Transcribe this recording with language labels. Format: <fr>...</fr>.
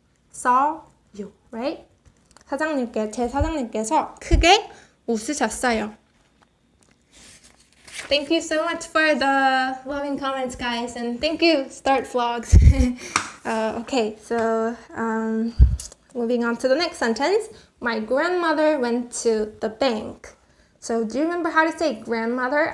<ko>웃으셨어요,</ko> <en>right?</en> <ko>제 사장님께서 크게 웃으셨어요.</ko> <en>Thank you so much for the loving comments, guys, and thank you, Start Vlogs. Okay, so moving on to the next sentence. My grandmother went to the bank. So do you remember how to say grandmother?</en>